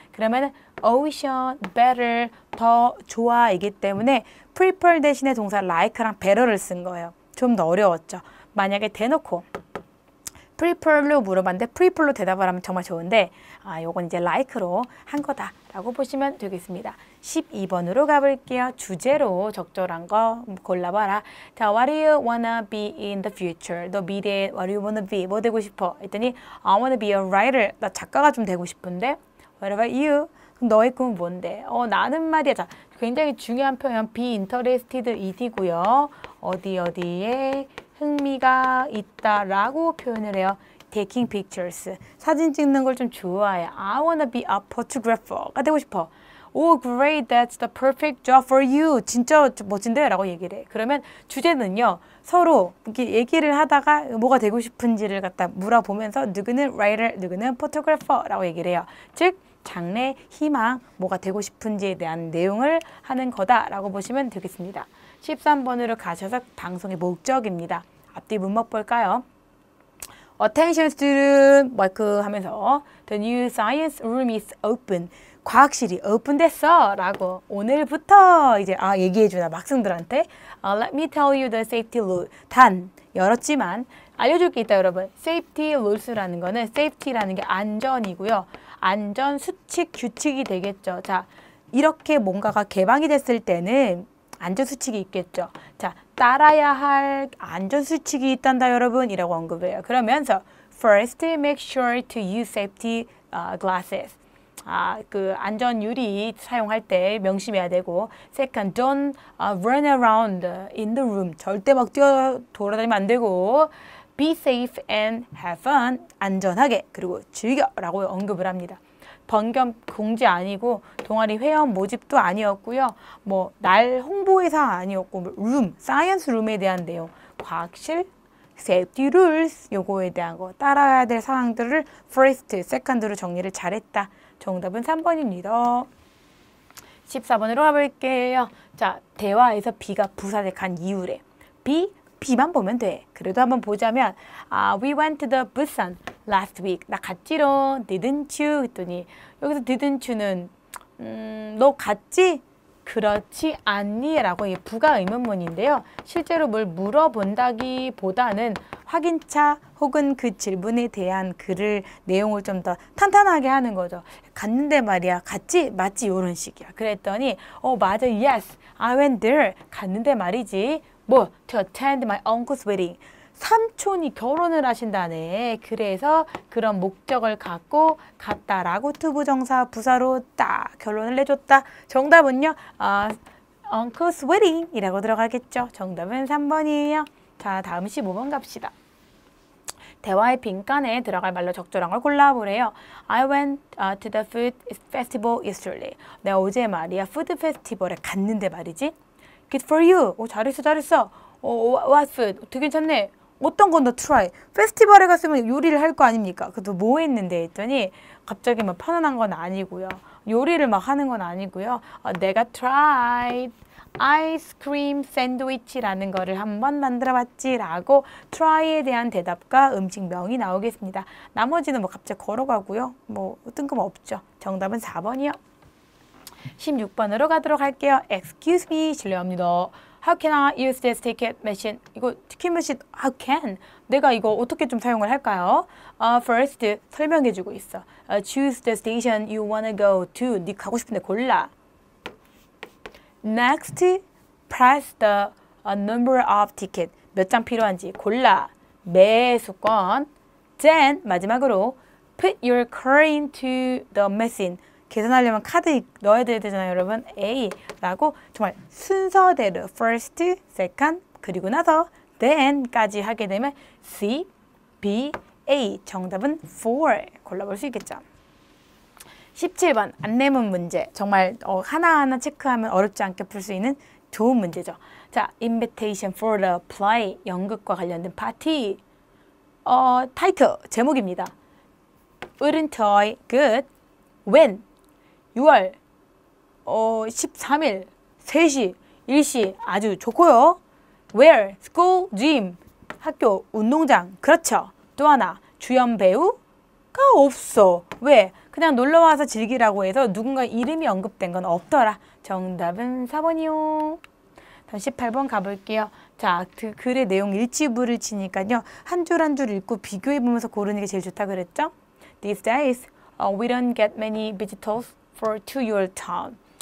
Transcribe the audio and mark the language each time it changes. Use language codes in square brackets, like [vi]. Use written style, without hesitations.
[ko] 그러면은 ocean, better, 더 좋아이기 때문에 prefer 대신에 동사 like랑 better를 쓴 거예요. 좀 더 어려웠죠. 만약에 대놓고 prefer로 물어봤는데 prefer로 대답을 하면 정말 좋은데 요건 이제 like로 한 거다라고 보시면 되겠습니다. 12번으로 가볼게요. 주제로 적절한 거 골라봐라. [en] 자, what do you wanna be in the future? [ko] 너 미래에 [en] what do you wanna be? [ko] 뭐 되고 싶어? 했더니 [en] I wanna be a writer. [ko] 나 작가가 좀 되고 싶은데 [en] what about you? [ko] 그럼 너의 꿈은 뭔데? 나는 말이야. 자, 굉장히 중요한 표현 [en] be interested it [ko] 이고요. 어디에 흥미가 있다라고 표현을 해요. [en] taking pictures. [ko] 사진 찍는 걸 좀 좋아해. [en] I wanna be a photographer [ko] 가 되고 싶어. [en] Oh, great, that's the perfect job for you. [ko] 진짜 멋진데? 라고 얘기를 해. 그러면 주제는요, 서로 이렇게 얘기를 하다가 뭐가 되고 싶은지를 갖다 물어보면서 누구는 writer, 누구는 photographer 라고 얘기를 해요. 즉, 장래, 희망, 뭐가 되고 싶은지에 대한 내용을 하는 거다라고 보시면 되겠습니다. 13번으로 가셔서 방송의 목적입니다. 앞뒤 문법 볼까요? [en] Attention student, [ko] 마이크 하면서 [en] The new science room is open. [ko] 과학실이 오픈됐어 라고 오늘부터 이제 얘기해주나 학생들한테 [en] Let me tell you the safety rule. [ko] 단 열었지만 알려줄 게 있다 여러분. Safety rules라는 거는 safety라는 게 안전이고요. 안전 수칙 규칙이 되겠죠. 자, 이렇게 뭔가가 개방이 됐을 때는 안전 수칙이 있겠죠. 자, 따라야 할 안전 수칙이 있단다 여러분 이라고 언급을 해요. 그러면서 [en] First, make sure to use safety glasses. [ko] 그 안전 유리 사용할 때 명심해야 되고 [en] Second, don't run around in the room. [ko] 절대 막 돌아다니면 안 되고 [en] Be safe and have fun. [ko] 안전하게 그리고 즐겨라고 언급을 합니다. 번겸 공지 아니고 동아리 회원 모집도 아니었고요. 뭐 날 홍보회사 아니었고 룸, 사이언스 룸에 대한 내용, 과학실, safety rules 요거에 대한 거 따라야 될 사항들을 first, second로 정리를 잘했다. 정답은 3번입니다. 14번으로 가볼게요. 자, 대화에서 B가 부사역한 이유래. B만 보면 돼. 그래도 한번 보자면 [en] We went to the Busan last week. [ko] 나 갔지롱. [en] Didn't you? [ko] 했더니 여기서 [en] didn't you [ko] 는 너 갔지? 그렇지 않니? 라고 이게 부가 의문문인데요. 실제로 뭘 물어본다기보다는 확인차 혹은 그 질문에 대한 글을 내용을 좀 더 탄탄하게 하는 거죠. 갔는데 말이야. 갔지? 맞지? 이런 식이야. 그랬더니 맞아. [en] Yes, I went there. [ko] 갔는데 말이지. 뭐? [en] To attend my uncle's wedding. [ko] 삼촌이 결혼을 하신다네. 그래서 그런 목적을 갖고 갔다라고 투부정사 부사로 딱 결론을 내줬다. 정답은요. [en] uncle's wedding [ko] 이라고 들어가겠죠. 정답은 3번이에요. 자, 다음 15번 갑시다. 대화의 빈칸에 들어갈 말로 적절한 걸 골라보래요. [en] I went to the food festival yesterday. [ko] 내가 어제 말이야. 푸드 페스티벌에 갔는데 말이지. [en] Good for you. [ko] 잘했어. [en] What food? [ko] 되게 괜찮네. 어떤 건 더 [en] try. [ko] 페스티벌에 갔으면 요리를 할 거 아닙니까? 그래도 뭐 했는데 했더니 갑자기 막 편안한 건 아니고요. 요리를 막 하는 건 아니고요. 내가 tried 아이스크림 샌드위치라는 거를 한번 만들어봤지 라고 try에 대한 대답과 음식명이 나오겠습니다. 나머지는 뭐 갑자기 걸어가고요. 뭐 뜬금없죠. 정답은 4번이요. 16번으로 가도록 할게요. [en] Excuse me, [ko] 실례합니다. [en] How can I use this ticket machine? [ko] 이거 티켓 머신 [en] how can? [ko] 내가 이거 어떻게 좀 사용을 할까요? First, 설명해주고 있어. [en] Choose the station you wanna go to. [ko] 네 가고 싶은데 골라. [en] Next, press the number of ticket. [ko] 몇 장 필요한지 골라. 매수권. [en] Then, [ko] 마지막으로 [en] put your card into the machine. [ko] 계산하려면 카드 넣어야 되잖아요, 여러분. A라고 정말 순서대로 first, second, 그리고 나서 then까지 하게 되면 C, B, A. 정답은 4 골라볼 수 있겠죠. 17번 안내문 문제. 정말 하나하나 체크하면 어렵지 않게 풀 수 있는 좋은 문제죠. 자, [en] invitation for the play. [ko] 연극과 관련된 파티. 타이틀, 제목입니다. [en] Wouldn't I good? When? [ko] 6월 13일 3시, 일시 아주 좋고요. [en] Where? School, gym. [ko] 학교, 운동장. 그렇죠. 또 하나, 주연 배우가 없어. 왜? 그냥 놀러와서 즐기라고 해서 누군가 이름이 언급된 건 없더라. 정답은 4번이요. 18번 가볼게요. 자, 그 글의 내용 일치부를 치니까요. 한 줄 한 줄 읽고 비교해보면서 고르는 게 제일 좋다 그랬죠? [en] These days, we don't get many visitors to your town.